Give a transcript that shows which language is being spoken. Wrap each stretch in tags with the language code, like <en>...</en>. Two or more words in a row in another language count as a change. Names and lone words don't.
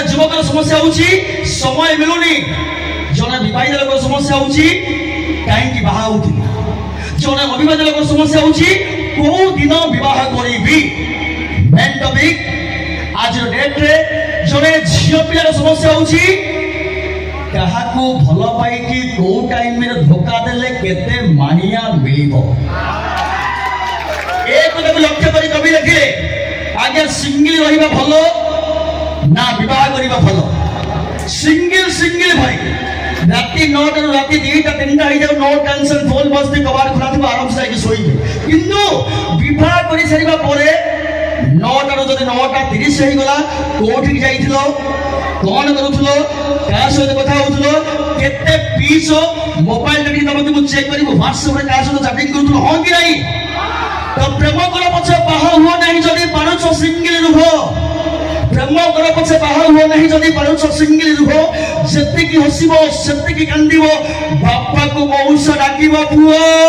<or>ଯୁବକର ସମସ୍ୟା ହଉଛି ସମୟ ମିଳୁନି ଜଣେ ବିବାହିତ ଲୋକର ସମସ୍ୟା ହଉଛି କାହିଁକି ବାହା ହଉଥିଲି ଜଣେ ଅବିବାହିତ ଲୋକର ସମସ୍ୟା ହଉଛି କୋଉ ଦିନ ବିବାହ କରିବି</or> <en>main topic</en> <or>ଆଜିର ଡେଟ୍ରେ ଜଣେ ଝିଅ ପିଲାର ସମସ୍ୟା ହଉଛି କାହାକୁ ଭଲ ପାଇକି କୋଉ ଟାଇମରେ ଧୋକା ଦେଲେ କେତେ ମାଣିଆ ମିଳିବ ଏ କଥାକୁ ଲକ୍ଷ୍ୟ କରି କବି ଲେଖିଲେ ଆଜ୍ଞା ସିଙ୍ଗିଲ ରହିବା ଭଲ ନା ବିବାହ କରିବା ଭଲ ସିଙ୍ଗିଲ ଭାଇ ରାତି 9ଟାରୁ ରାତି 2ଟା 3ଟା ହେଇଯାଉ</or> <en>no tension</en> <or>ଫୋନ ବସତେ କବାଡ଼ ଖୁଲା ଥିବ ଆରାମ ସେ ଯାଇକି ଶୋଇବେ କିନ୍ତୁ ବିବାହ କରି ସାରିବା ପରେ 9ଟାରୁ ଯଦି 9:30 ହେଇଗଲା କୋଉଠିକି ଯାଇଥିଲ କଣ କରୁଥିଲ କାହା ସହିତ କଥା ହଉଥିଲ କେତେ ପିସ ମୋବାଇଲ ରେ ତମକୁ ମୁଁ ଚେକ୍ କରିବୁ WhatsApp ରେ କାହା ସହିତ ଚାଟିଂ କରୁଥିଲ ହଁ କି ନାହିଁ ତ ପ୍ରେମ କର ପଛେ ବାହା ହୁଅ ନାହିଁ ଯଦି ପାରୁଛ ସିଙ୍ଗିଲ ରୁହ ପ୍ରେମ କର ପଛେ ବାହା ହୁଅ ନାହିଁ ଯଦି ପାରୁଛ ସିଙ୍ଗିଲ ରୁହ ସେତିକି ହସିବ ସେତିକି କାନ୍ଦିବ ବାପାକୁ ମଉସ ଡାକିବ ପୁଅ</or>